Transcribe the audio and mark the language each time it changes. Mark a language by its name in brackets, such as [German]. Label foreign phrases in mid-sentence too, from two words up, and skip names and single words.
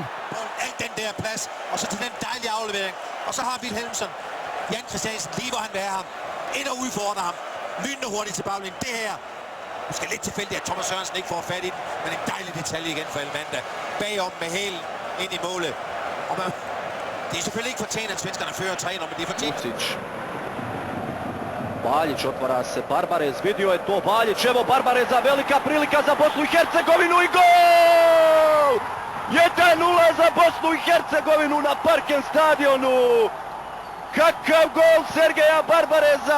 [Danish] Alt den der plads, og så til den dejlige aflevering. Og så har Wilhelmsson Jan Christiansen lige, hvor han vil have ham. Ind og udfordrer ham. Lynende hurtigt til baglinjen. Det her. Måske lidt tilfældigt, at Thomas Sørensen ikke får fat i den, men en dejlig detalje igen for Elmander. Bagom med hælen ind i målet. Og det er selvfølgelig ikke fortjent, at svenskerne fører 3-0, men det er fortjent. [Bosnian] Baljić otvara se, Barbarez, vidio je to, Baljić, evo Barbareza, velika prilika za Bosnu i Hercegovinu i gol! 1-0 za Bosnu i Hercegovinu na Parken stadionu! Kakav gol Sergeja Barbareza!